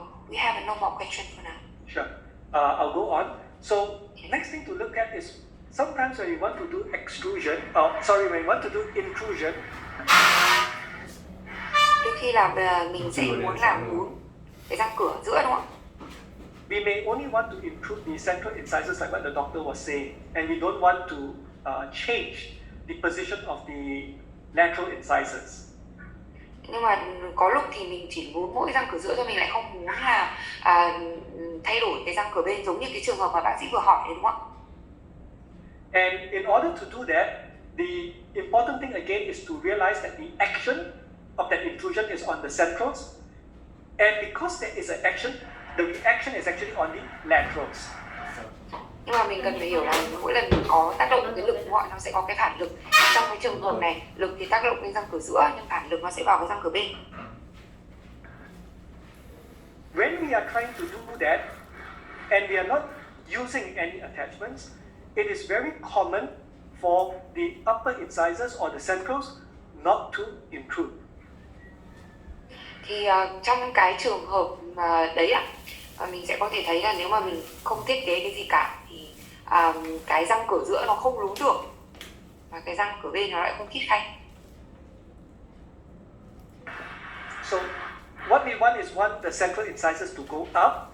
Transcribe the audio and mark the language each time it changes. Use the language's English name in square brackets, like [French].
[English] We have no more question for now. Sure. I'll go on. So next thing to look at is sometimes when you want to do extrusion, when you want to do intrusion. [Vietnamese] Đôi khi là mình sẽ muốn làm lún cái răng cửa giữa, đúng không ạ? [English] We may only want to intrude the central incisors like what the doctor was saying, and we don't want to change the position of the lateral incisors. [Vietnamese] Nhưng mà có lúc thì mình chỉ muốn mỗi răng cửa giữa thôi, mình lại không muốn là thay đổi cái răng cửa bên, giống như cái trường hợp mà bác sĩ vừa hỏi đấy, đúng không ạ? [English] And in order to do that, the important thing again is to realize that the action of that intrusion is on the centrals, and because there is an action, the reaction is actually on the laterals. [Vietnamese] Nhưng mà mình cần phải hiểu là mỗi lần mình có tác động cái lực ngoại nó sẽ có cái phản lực. Trong cái trường hợp này, lực thì tác động lên răng cửa giữa, nhưng phản lực nó sẽ vào cái răng cửa bên. [English] When we are trying to do that, and we are not using any attachments, it is very common for the upper incisors or the centrals not to intrude. [Vietnamese] Thì trong cái trường hợp đấy ạ, mình sẽ có thể thấy là nếu mà mình không thiết kế cái gì cả thì cái răng cửa giữa nó không lún được, và cái răng cửa bên nó lại không khít khay. [English] So what we want is the central incisors to go up.